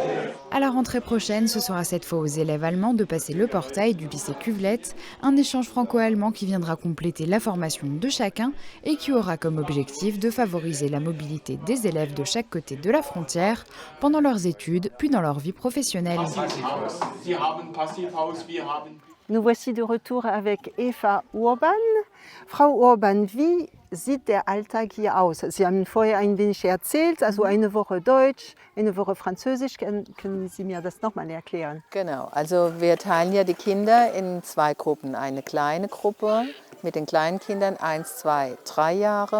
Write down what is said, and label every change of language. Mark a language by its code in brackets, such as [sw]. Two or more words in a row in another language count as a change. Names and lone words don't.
[fr] À la rentrée prochaine, ce sera cette fois aux élèves allemands de passer le portail du lycée Cuvelette, un échange franco-allemand qui viendra compléter la formation de chacun et qui aura comme objectif de favoriser la mobilité des élèves de chaque côté de la frontière pendant leurs études puis dans leur vie professionnelle. Nous voici de retour avec Eva Urban. [de] Frau Urban, wie sieht der Alltag hier aus? Sie haben vorher ein wenig erzählt, also eine Woche Deutsch, eine Woche Französisch. Können Sie mir das nochmal erklären? Genau, also wir teilen ja die Kinder in 2 Gruppen. Eine kleine Gruppe mit den kleinen Kindern, 1, 2, 3 Jahre.